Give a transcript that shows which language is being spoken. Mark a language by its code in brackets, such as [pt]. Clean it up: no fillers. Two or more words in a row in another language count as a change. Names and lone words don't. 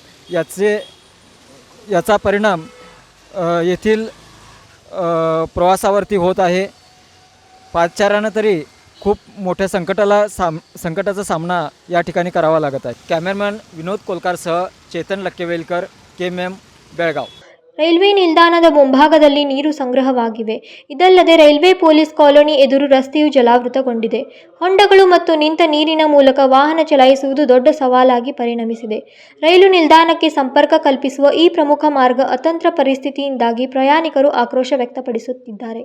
[mr] याचा परिणाम येथील प्रवासावरती होत आहे. पादचाऱ्यांना तरी खूप मोठ्या संकटाचा सामना या ठिकाणी करावा लागत आहे. कॅमेरामॅन विनोद कोलकारसह चेतन लक्केवेलकर, केएमएम बेळगाव. [kn] ರೈಲ್ವೆ ನಿಲ್ದಾಣದ ಮುಂಭಾಗದಲ್ಲಿ ನೀರು ಸಂಗ್ರಹವಾಗಿವೆ. ಇದಲ್ಲದೆ ರೈಲ್ವೆ ಪೊಲೀಸ್ ಕಾಲೋನಿ ಎದುರು ರಸ್ತೆಯು ಜಲಾವೃತಗೊಂಡಿದೆ. ಹೊಂಡಗಳು ಮತ್ತು ನಿಂತ ನೀರಿನ ಮೂಲಕ ವಾಹನ ಚಲಾಯಿಸುವುದು ದೊಡ್ಡ ಸವಾಲಾಗಿ ಪರಿಣಮಿಸಿದೆ. ರೈಲು ನಿಲ್ದಾಣಕ್ಕೆ ಸಂಪರ್ಕ ಕಲ್ಪಿಸುವ ಈ ಪ್ರಮುಖ ಮಾರ್ಗ ಅತಂತ್ರ ಪರಿಸ್ಥಿತಿಯಿಂದಾಗಿ ಪ್ರಯಾಣಿಕರು ಆಕ್ರೋಶ ವ್ಯಕ್ತಪಡಿಸುತ್ತಿದ್ದಾರೆ.